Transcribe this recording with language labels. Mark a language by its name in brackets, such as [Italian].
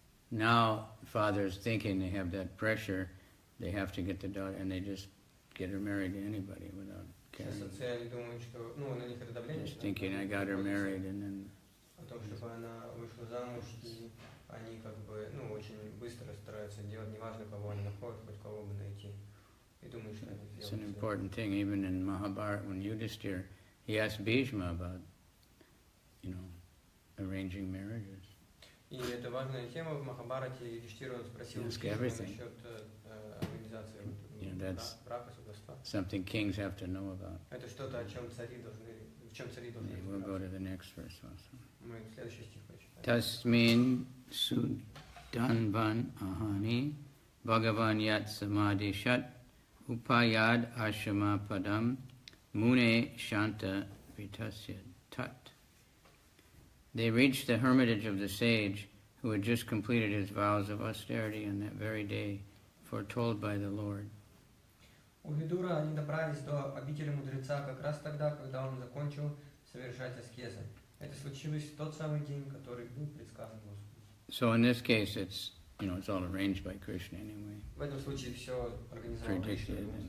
[English] Now, fathers thinking they have that pressure, they have to get the daughter, and they just get her married to anybody without caring. [Russian] Сейчас отцы, они думают, что, на них это давление. [English] Just thinking I got her married, and then [Russian] О том, чтобы она вышла замуж, и они как бы, очень быстро стараются делать, неважно, кого они находят, хоть кого бы найти. И думают, что они [English] it's an [Russian] сделают. [English] important thing. Even in Mahabharata, when Yudhishthira, he asked Bhishma about, arranging marriages. [Russian] И это важная тема в Махабхарате. Юдхиштира спросил Бхишму насчет организации брака, сватовства. [English] Something kings have to know about. [Russian] Это что-то, в чем цари должны [English] We'll go to the next verse also. [Russian] Мы следующий стих прочитаем. [Sanskrit] Tasmin sudanvan ahani bhagavan yat samadhi shat upayad ashama padam mune shanta vitasya tat. [English] They reached the hermitage of the sage who had just completed his vows of austerity on that very day, foretold by the Lord. [Russian] У Видура они добрались до обители мудреца как раз тогда, когда он закончил совершать аскезы. Это случилось в тот самый день, который был предсказан Господу. [English] So in this case, it's all arranged by Krishna anyway. [Russian] В этом случае все организовано Кришной.